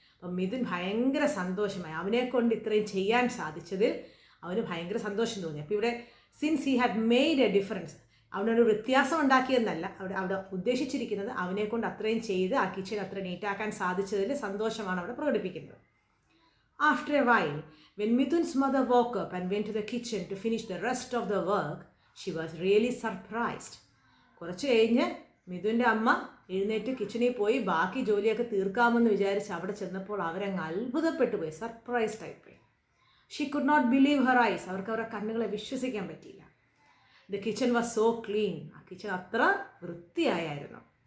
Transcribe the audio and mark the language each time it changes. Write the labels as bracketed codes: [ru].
[ml] അപ്പം മിഥുൻ ഭയങ്കര സന്തോഷമായി. അവനെക്കൊണ്ട് ഇത്രയും ചെയ്യാൻ സാധിച്ചതിൽ അവന് ഭയങ്കര സന്തോഷം തോന്നി. അപ്പോൾ ഇവിടെ [en] since he had made a difference, [ml] അവനൊരു വ്യത്യാസം ഉണ്ടാക്കിയെന്നല്ല അവിടെ ഉദ്ദേശിച്ചിരിക്കുന്നത്. അവനെക്കൊണ്ട് അത്രയും ചെയ്ത് ആ കിച്ചൺ അത്ര നീറ്റാക്കാൻ സാധിച്ചതിൽ സന്തോഷമാണ് അവിടെ പ്രകടിപ്പിക്കുന്നത്. [en] After a while when Mithun's mother woke up and went to the kitchen to finish the rest of the work, she was really surprised. [ml] കുറച്ച് കഴിഞ്ഞ് മിഥുൻ്റെ അമ്മ എഴുന്നേറ്റ് കിച്ചണിൽ പോയി ബാക്കി ജോലിയൊക്കെ തീർക്കാമെന്ന് വിചാരിച്ച് അവിടെ ചെന്നപ്പോൾ അവരങ്ങ് അത്ഭുതപ്പെട്ടു പോയി, സർപ്രൈസ്ഡ് ആയിപ്പോയി. [en] She could not believe her eyes. [ml] അവർക്ക് അവരുടെ കണ്ണുകളെ വിശ്വസിക്കാൻ പറ്റിയില്ല. [en] The kitchen was so clean. [ml] ആ കിച്ചൺ അത്ര വൃത്തിയായിരുന്നു.